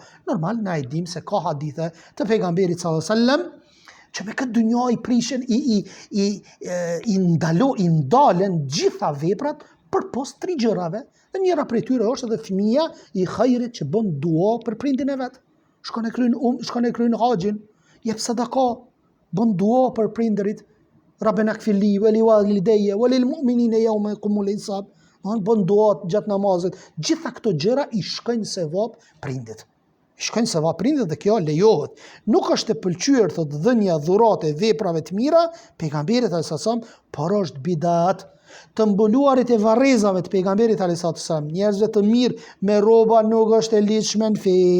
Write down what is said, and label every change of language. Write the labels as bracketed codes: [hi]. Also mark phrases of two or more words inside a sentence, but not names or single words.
[sq] Normal, na e dim se ka hadithe të pejgamberit [ar] صلى الله عليه وسلم [sq] që me këtë dynjë i prishin, i ndalen gjitha veprat për post 3 gjërave. Dhe njëra prej tyre është edhe fëmia i hajrit që bën dua për prindin e vet. Shkon e kryen haxhin, jep sadaka, bën dua për prindërit. [ar] ربنا اغفر لي ولوالدي وللمؤمنين يوم يقوم الحساب. [sq] Bën dua gjatë namazit. Gjitha këto gjëra i shkojnë sevap prindit. Dhe kjo lejohet. Nuk është e pëlqyer thotë dhënia dhurate veprave të mira pejgamberit [ar] صلى الله عليه وسلم, [sq] por është bidat. Të mbuluarit e varrezave të pejgamberit [ar] صلى الله عليه وسلم, [sq] njerëzve të mirë me rroba nuk është e lidhshme në fe.